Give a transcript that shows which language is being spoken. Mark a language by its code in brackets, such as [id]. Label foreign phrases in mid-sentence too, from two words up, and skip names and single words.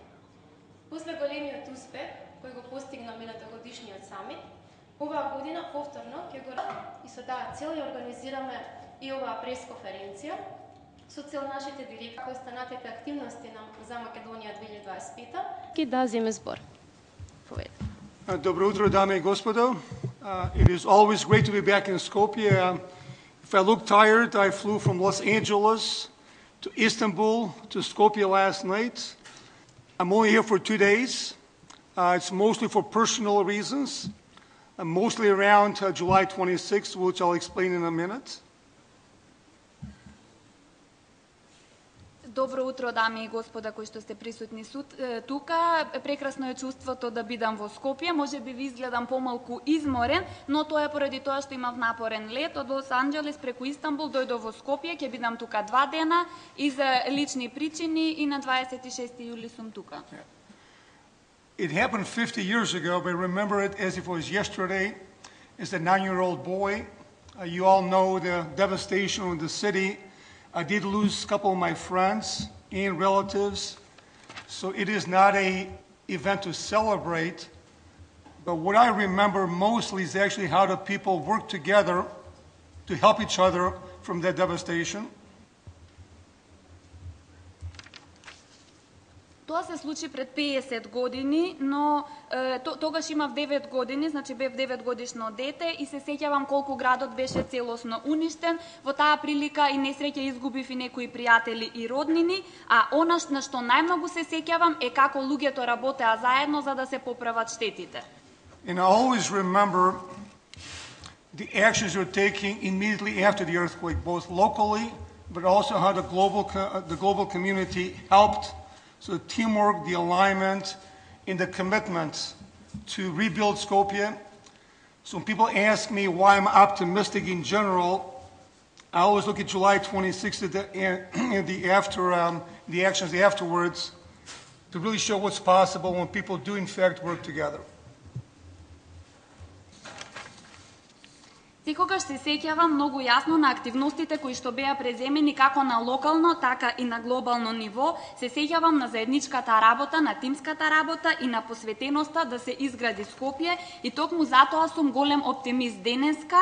[mk] После големиот успех кој го постигна минатогодишниот самит, оваа година повторно ќе го и со таа цел ја организираме и оваа пресконференција со цел нашите директори останатите активности за Македонија 2025 ќе да земе збор. Добро утро, дами и господа. [en] It is always great to be back in Skopje. If I look tired, I flew from Los Angeles to Istanbul to Skopje last night. I'm only here for 2 days. It's mostly for personal reasons, mostly around July 26th, which I'll explain in a minute. [mk] Добро утро, дами и господа кои што сте присутни тука. Прекрасно е чувството да бидам во Скопје. Може би ви изгледам помалку изморен, но тоа е поради тоа што имав напорен лет од Лос Анџелес преку Истанбул дојдов во Скопје. Ќе бидам тука 2 дена и за лични причини и на 26 јули сум тука. [en] It happened 50 years ago, but I remember it as if it was yesterday. As a 9-year-old boy, you all know the devastation in the city. I did lose a couple of my friends and relatives, so it is not an event to celebrate, but what I remember mostly is actually how the people worked together to help each other from that devastation. [mk] Тоа се случи пред 50 години, но тогаш имав 9 години, значи бев 9 годишно дете и се сеќавам колку градот беше целосно уништен. Во таа прилика и несреќа изгубив и некои пријатели и роднини, а она на што најмногу се сеќавам е како луѓето работеа заедно за да се поправат штетите. [en] And I always remember the actions you're taking immediately after the earthquake, both locally, but also how the global community helped. So the teamwork, the alignment, and the commitment to rebuild Skopje. So when people ask me why I'm optimistic in general, I always look at July 26th and the actions afterwards to really show what's possible when people do in fact work together. [mk] Секогаш се сеќавам многу јасно на активностите кои што беа преземени како на локално, така и на глобално ниво. Се сеќавам на заедничката работа, на тимската работа и на посветеноста да се изгради Скопје и токму затоа сум голем оптимист денеска.